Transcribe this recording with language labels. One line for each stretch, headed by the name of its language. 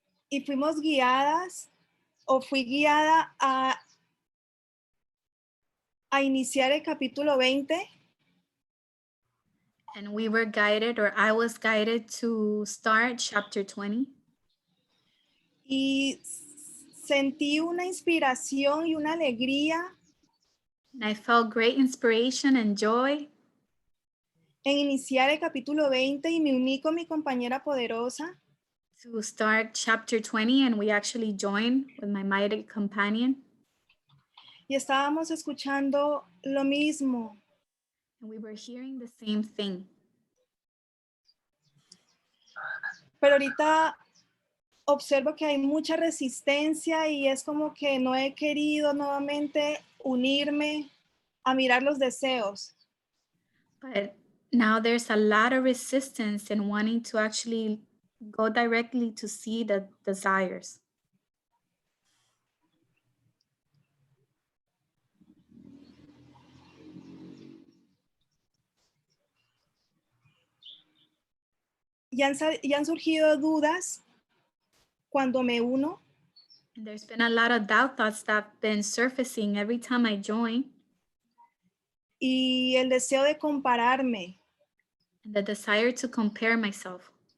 Spanish: Y fuimos guiadas o fui guiada a iniciar el capítulo 20.
English: And we were guided, or I was guided to start chapter 20.
Spanish: Y sentí una inspiración y una alegría
English: And I felt great inspiration and joy
Spanish: en iniciar el capítulo 20 y me uní con mi compañera poderosa
English: to start chapter 20, and we actually joined with my mighty companion.
Spanish: y estábamos escuchando lo mismo.
English: And we were hearing the same thing.
Spanish: Pero ahorita observo que hay mucha resistencia y es como que no he querido nuevamente unirme a mirar los deseos.
English: But now there's a lot of resistance in wanting to actually go directly to see the desires.
Spanish: Y han surgido dudas cuando me uno.
English: And there's been a lot of doubt thoughts that have been surfacing every time I join,
Spanish: Y el deseo de compararme.
English: and the desire to compare myself,